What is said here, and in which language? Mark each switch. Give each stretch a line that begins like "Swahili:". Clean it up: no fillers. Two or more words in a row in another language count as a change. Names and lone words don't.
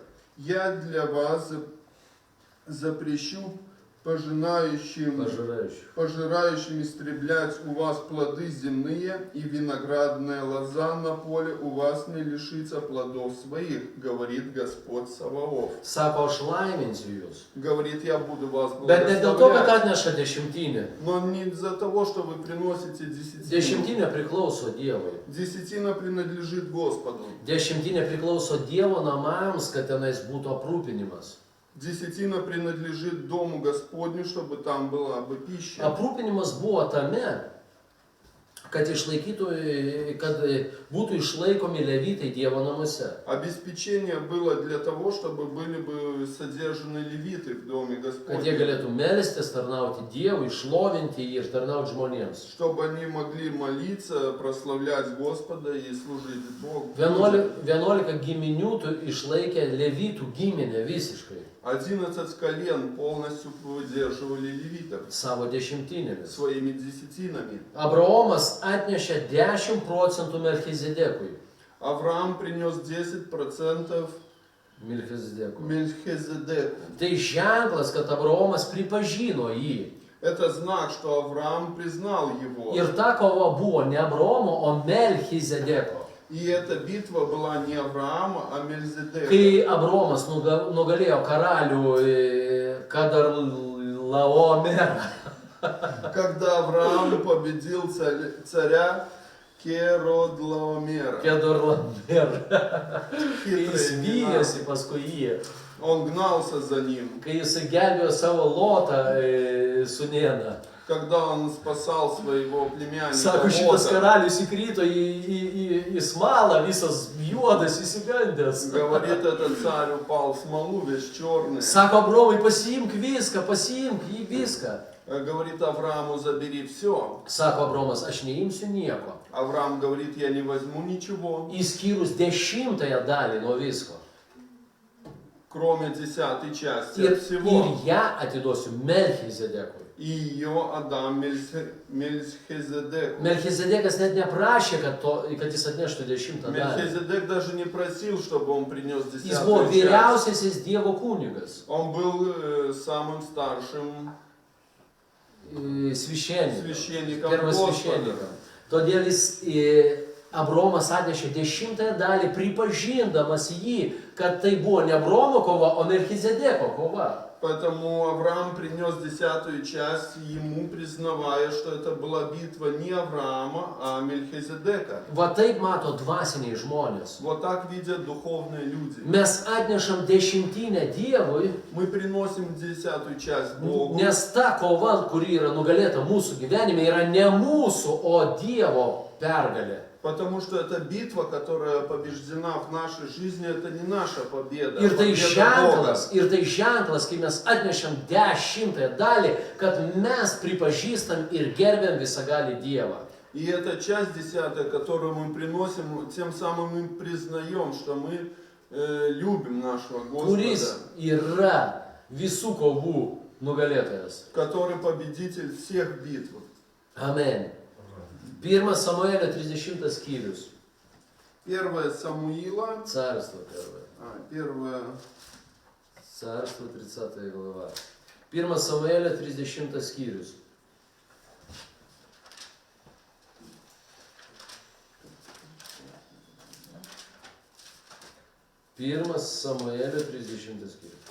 Russian: Я для вас запрещу пожирающим истреблять у вас плоды земные, и виноградная лоза на поле у вас не лишится плодов своих, говорит Господь Саваоф.
Lithuanian: Sako, aš laiminsiu jūs.
Russian: Говорит, я буду вас
Lithuanian: Bet ne dėl to, kad
Russian: благословлять.
Lithuanian: atneša dešimtinę.
Russian: Но не из-за того, что вы приносите десятину.
Lithuanian: Dešimtinė priklauso Dievui.
Russian: Десятина принадлежит Господу.
Lithuanian: Dešimtinė priklauso Dievo namams, kad tenais būtų aprūpinimas.
Russian: Десятина принадлежит Дому Господню, чтобы там была бы пища.
Lithuanian: Aprūpinimas buvo tame, kad būtų išlaikomi levitai Dievo namuose.
Russian: Обеспечение было для того, чтобы были бы содержаны левиты в Доме
Lithuanian: Kad jie
Russian: Господнем.
Lithuanian: galėtų melstis, tarnauti Dievui, šlovinti jį ir tarnauti žmonėms.
Russian: Чтобы они могли молиться, прославлять Господа и служить Богу.
Lithuanian: 11 giminių išlaikė levitų giminę visiškai
Russian: 11 колен полностью поддерживали левитов
Lithuanian: savo dešimtinėmis.
Russian: своими десятинами.
Lithuanian: Abraomas atnešė 10% Melchizedekui.
Russian: Авраам принес 10%
Lithuanian: Melchizedekui.
Russian: Мельхизедеку.
Lithuanian: Tai ženklas, kad Abraomas pripažino jį.
Russian: Это знак, что Авраам признал его.
Lithuanian: Ir ta kova buvo ne Abraomo, o Melchizedeko.
Russian: И эта битва была не Авраама, а Мельзедека.
Lithuanian: Kai Abraomas nugalėjo karalių Kadarlaomerą.
Russian: Когда Авраам победил царя Керодлаомера.
Lithuanian: Kedorlaomerą. Kai jis
Russian: Хитрый имена.
Lithuanian: vyjosi paskui jį.
Russian: Он гнался за ним.
Lithuanian: Kai jis gelbėjo savo Lotą sūnėną.
Russian: Когда он спасал своего племянника
Lithuanian: Sako, šitas
Russian: Лота.
Lithuanian: karalius įkrito į smalą, visas juodas, įsigandęs.
Russian: Говорит, этот царь упал в смолу, весь черный.
Lithuanian: Sako, Abraomai, pasiimk jį viską.
Russian: Говорит Аврааму, забери все.
Lithuanian: Sako Abraomas, aš neimsiu nieko.
Russian: Авраам говорит, я не возьму ничего,
Lithuanian: Išskyrus 10 dalį nuo visko.
Russian: кроме 10 части
Lithuanian: Ir
Russian: от всего.
Lithuanian: ją atiduosiu Melchizedekui.
Russian: и ее отдам Мельхизедеку.
Lithuanian: Melchizedekas net neprašė, kad jis atneštų 10 dalį.
Russian: Мельхизедек даже не просил, чтобы он принес
Lithuanian: Jis buvo
Russian: 10-ю часть.
Lithuanian: vyriausiasis Dievo kunigas,
Russian: Он был самым старшим священnikas, священником
Lithuanian: pirmas
Russian: Господа. свящennikas.
Lithuanian: Todėl Abromas atnešė 10 dalį, pripažindamas jį, kad tai buvo ne Abromo kova, o Melchizedeko kova.
Russian: Поэтому Авраам принес 10-ю часть, ему признавая, что это была битва не Авраама, а Мельхизедека.
Lithuanian: Va taip mato dvasiniai žmonės.
Russian: Вот так видят духовные люди.
Lithuanian: Mes atnešam 10 Dievui,
Russian: Мы приносим 10-ю часть Богу,
Lithuanian: nes ta kova, kuri yra nugalėta mūsų gyvenime, yra ne mūsų, o Dievo pergalė.
Russian: потому что эта битва, которая побеждена в нашей жизни, это не наша победа,
Lithuanian: Ir tai
Russian: победа Бога.
Lithuanian: ženklas, kai mes atnešam 10 dalį, kad mes pripažįstam ir gerbiam visagalį Dievą.
Russian: И эта часть 10, которую мы приносим, тем самым мы признаем, что мы любим нашего
Lithuanian: Kuris
Russian: Господа,
Lithuanian: yra visų kovų nugalėtojas.
Russian: который победитель всех битв.
Lithuanian: Amen. 1 Samuelio 30 skyrius.
Russian: 1 Самуила, Царство первое. 1 Царство 30 глава.
Lithuanian: 1 Samuelio 30 skyrius. Pirmas Samuelio 30 skyrius.